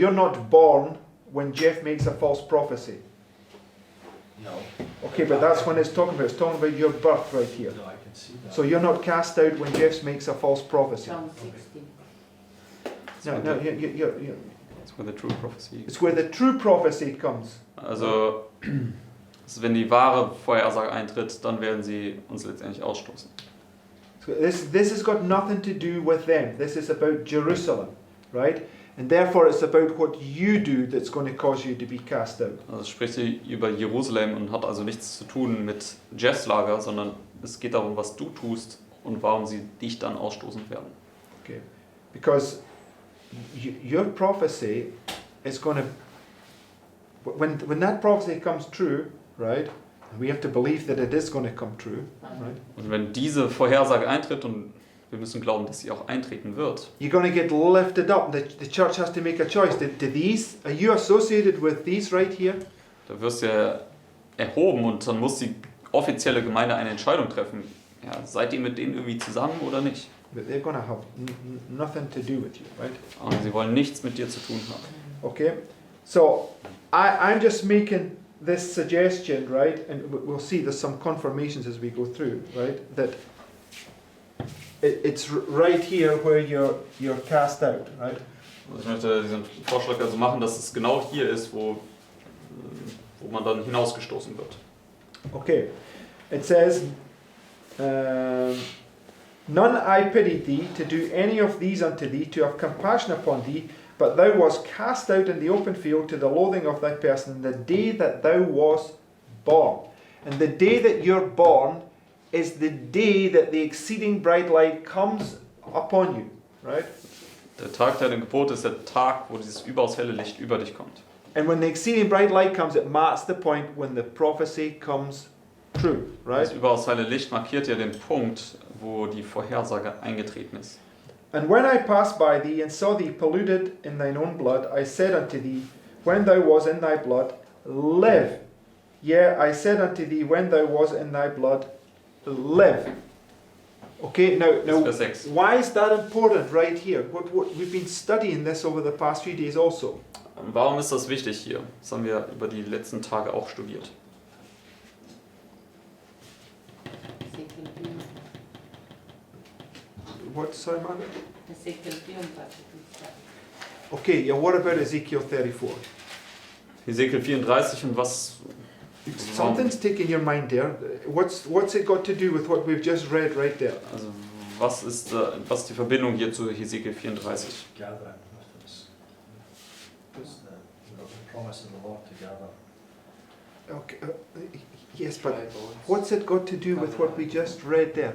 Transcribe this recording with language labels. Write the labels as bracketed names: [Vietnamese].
[English] You're not born when Jeff makes a false prophecy. no. Okay, but that's when it's talking about. It's talking about your birth right here. No, I can see that. So you're not cast out when Jeff makes a false prophecy. Psalm 16. No, you're, that's where the true prophecy. it's where the true prophecy comes. [German] Also also wenn die wahre Vorhersage eintritt, dann werden sie uns letztendlich ausstoßen. [English] So this has got nothing to do with them. This is about Jerusalem, right? And therefore it's about what you do that's going to cause you to be cast out. [German] Also es spricht hier über Jerusalem und hat also nichts zu tun mit Jeffs Lager, sondern es geht darum, was du tust und warum sie dich dann ausstoßen werden. [English] Okay, because your prophecy is going to, when that prophecy comes true, right? We have to believe that it is going to come true, right? [German] Und wenn diese Vorhersage eintritt, und wir müssen glauben, dass sie auch eintreten wird, [English] You're going to get lifted up. The church has to make a choice. Are you associated with these right here? [German] da wirst du ja erhoben und dann muss die offizielle Gemeinde eine Entscheidung treffen. Ja, seid ihr mit denen irgendwie zusammen oder nicht? [English] But they're going to have nothing to do with you, right? [German] Und sie wollen nichts mit dir zu tun haben. [English] Okay, so I'm just making this suggestion, right? And we'll see there's some confirmations as we go through, right? That it's right here where you're cast out, right? [German] Also ich möchte diesen Vorschlag also machen, dass es genau hier ist, wo man dann hinausgestoßen wird. [English] Okay, it says, "None I pitied thee to do any of these unto thee, to have compassion upon thee, but thou wast cast out in the open field to the loathing of thy person in the day that thou wast born." And the day that you're born is the day that the exceeding bright light comes upon you, right? [German] Der Tag deiner Geburt ist der Tag, wo dieses überaus helle Licht über dich kommt. [English] And when the exceeding bright light comes, it marks the point when the prophecy comes true, right? [German] Das überaus helle Licht markiert ja den Punkt, wo die Vorhersage eingetreten ist. [English] And when I passed by thee and saw thee polluted in thine own blood, I said unto thee, when thou was in thy blood, live. Yea, I said unto thee, when thou was in thy blood, live. Okay, [German] Das ist [English] now [German] Vers 6. [English] why is that important right here? What we've been studying this over the past few days also. [German] Warum ist das wichtig hier? Das haben wir über die letzten Tage auch studiert. [English] Ezekiel 34. What, sorry, Margaret? Ezekiel 34. Okay, yeah, what about Ezekiel 34? [German] Hesekiel 34 und was... [English] Something's taking your mind there. What's it got to do with what we've just read right there? [German] Also was ist die Verbindung hier zu Hesekiel 34? [English] Gathering with us. It's the promise of the Lord to gather. Okay, yes, but what's it got to do with what we just read there?